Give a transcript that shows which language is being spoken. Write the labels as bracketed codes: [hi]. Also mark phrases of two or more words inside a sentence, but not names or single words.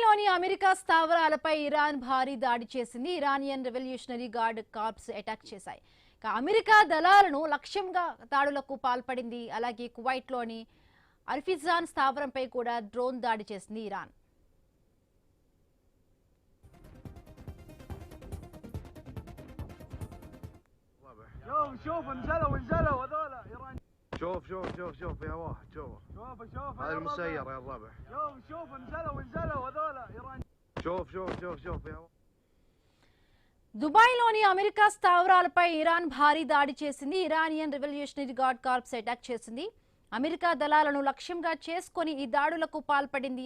[te] అమెరికా స్థావరాలపై ఇరాన్ భారీ దాడి చేసింది. ఇరానియన్ రెవల్యూషనరీ గార్డ్ కార్ప్స్ అటాక్ చేశాయి. అమెరికా దళాలను లక్ష్యంగా దాడులకు పాల్పడింది. అలాగే కువైట్లోని అల్ఫిజాన్ స్థావరంపై కూడా డ్రోన్ దాడి చేసింది ఇరాన్. [ar] شوف انزلوا هذول ايران. شوف فيها واحد شوف هذا المسير يا الربع. شوف انزلوا هذول ايران. شوف فيها. [te] దుబాయ్లోని అమెరికా స్థావరాలపై ఇరాన్ భారీ దాడి చేసింది. ఇరానియన్ రెవల్యూషనరీ గార్డ్ కార్ప్స్ అటాక్ చేసింది. అమెరికా దళాలను లక్ష్యంగా చేసుకుని ఈ దాడులకు పాల్పడింది.